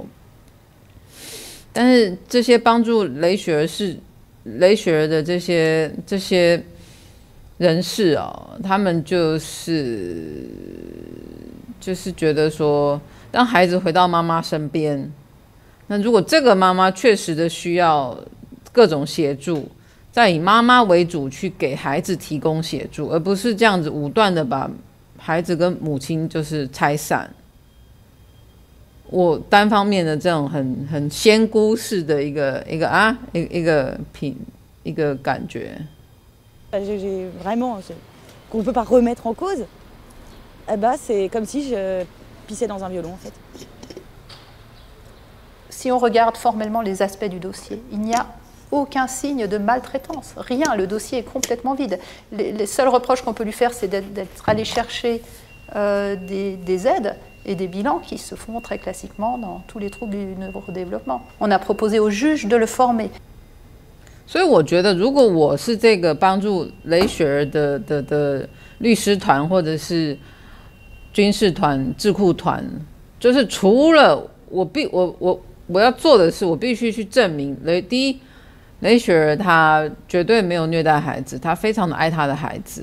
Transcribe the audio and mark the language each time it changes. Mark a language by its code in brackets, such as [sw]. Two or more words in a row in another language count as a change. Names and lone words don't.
[zh] 但是这些帮助雷雪儿的这些人士他们就是觉得说，当孩子回到妈妈身边，那如果这个妈妈确实的需要各种协助，再以妈妈为主去给孩子提供协助，而不是这样子武断的把孩子跟母亲就是拆散。我单方面的这种很仙姑式的一个感觉。 [fr] J'ai vraiment qu'on ne peut pas remettre en cause. C'est comme si je pissais dans un violon en fait. Si on regarde formellement les aspects du dossier, il n'y a aucun signe de maltraitance, rien, le dossier est complètement vide. Les seuls reproches qu'on peut lui faire, c'est d'être allé chercher des aides et des bilans qui se font très classiquement dans tous les troubles du neurodéveloppement. On a proposé au juge de le former. [zh] 所以我觉得，如果我是这个帮助雷雪儿的律师团或者是军事团、智库团，就是除了我要做的是，我必须去证明第一，雷雪儿她绝对没有虐待孩子，她非常的爱她的孩子。